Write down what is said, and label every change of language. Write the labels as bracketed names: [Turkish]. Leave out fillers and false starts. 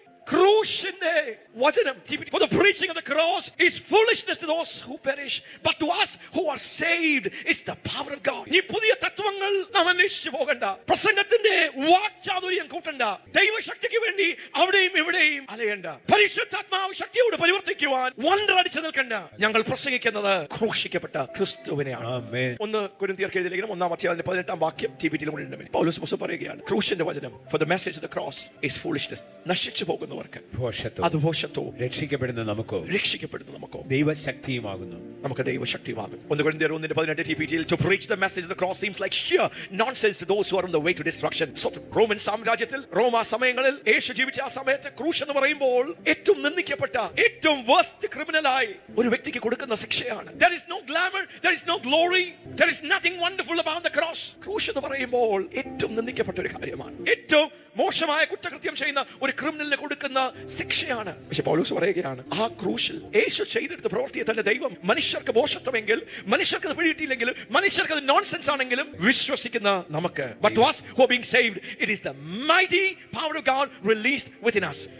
[Malayalam] ക്രൂശിന്റെ വചനം, [English] for the preaching of the cross is foolishness to those who perish, but to us who are saved is the power of God. [Malayalam] ഈ പുതിയ തത്വങ്ങൾ നാം അന്വേഷിച്ചു പോകണ്ട, പ്രസംഗത്തിന്റെ വാക്ചാതുര്യം കൂട്ടണ്ട, ദൈവശക്തിക്ക് വേണ്ടി അവിടെയും ഇവിടെയും അലയണ്ട, പരിശുദ്ധാത്മാവ് ശക്തിയോട് പരിവർത്തിക്കുവാൻ വണ്ടടിച്ചു നിൽക്കണ്ട. ഞങ്ങൾ പ്രസംഗിക്കുന്നത് ക്രൂശിക്കപ്പെട്ട ക്രിസ്തുവിനെയാണ്. 1 കൊരിന്ത്യർക്ക് എഴുതിയ ലേഖനം 1-ാം അധ്യായം 18-ാം വാക്യം ടിബിറ്റിലും ഉണ്ട്. പൗലോസ് പറയുകയാണ്, ക്രൂശിന്റെ വചനം [English] for the message of the cross is foolishness. [Malayalam] നശിച്ചു പോകുന്നവർക്ക് അത് ഭോഷത്വവും, രക്ഷിക്കപ്പെടുന്ന നമുക്കോ ദൈവശക്തിയുമാകുന്നു. നമുക്ക് ദൈവശക്തിയുമാകുന്നു. 1 കൊരിന്ത്യർ 1:18 ടിബിറ്റിയിൽ [English] to preach the message of the cross seems like sheer nonsense to those who are on the way to destruction. [Malayalam] Roman സാമ്രാജ്യത്തിൽ, റോമാ സമയങ്ങളിൽ, യേശു ജീവിച്ച ആ സമയത്ത് ക്രൂശ് എന്ന് പറയുമ്പോൾ ഏറ്റവും നിന്ദിക്കപ്പെട്ട, ഏറ്റവും worst ക്രിമിനലായി ഒരു വ്യക്തിക്ക് കൊടുക്കുന്ന ശിക്ഷയാണ്. [English] There is no glamour, there is no glory, there is nothing wonderful about the cross. [Malayalam] ക്രൂശ് എന്ന് പറയുമ്പോൾ ഏറ്റവും നിന്ദിക്കപ്പെട്ട ഒരു കാര്യമാണ്. ഏറ്റവും മോശമായ കുറ്റകൃത്യം ചെയ്യുന്ന ഒരു ക്രിമിനലിന് കൊടുക്കുന്ന ശിക്ഷയാണ്. പക്ഷെ പൗലോസ് പറയുകയാണ്, ആ ക്രൂശിൽ യേശു ചെയ്തെടുത്ത പ്രവൃത്തിയെ തന്നെ ദൈവം മനുഷ്യർക്ക് ഭോഷത്വമെങ്കിൽ, മനുഷ്യർക്ക് അത് പിടിയിട്ടില്ലെങ്കിലും, മനുഷ്യർക്ക് അത് നോൺസെൻസ് ആണെങ്കിലും വിശ്വസിക്കുന്ന നമുക്ക്, [English] but to us who are being saved, it is the mighty power of God released within us.